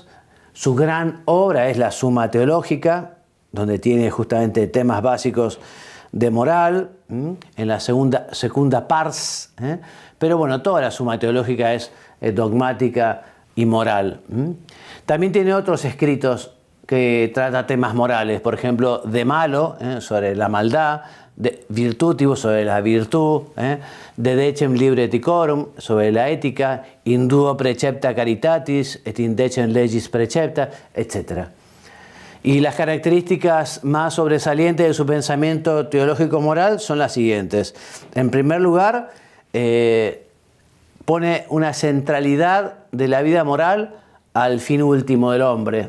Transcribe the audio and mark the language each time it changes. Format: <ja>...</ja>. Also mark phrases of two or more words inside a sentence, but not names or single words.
<es>Su gran obra es la Suma Teológica, donde tiene justamente temas básicos de moral, en la segunda pars, pero bueno, toda la Suma Teológica es dogmática y moral. También tiene otros escritos que trata temas morales, por ejemplo, De Malo, sobre la maldad, de Virtutibus, sobre la virtud, De Decem Libre Eticorum, sobre la ética, In Duo Precepta Caritatis, et in Decem Legis Precepta, etc. Y las características más sobresalientes de su pensamiento teológico-moral son las siguientes. En primer lugar, pone una centralidad de la vida moral al fin último del hombre.</es>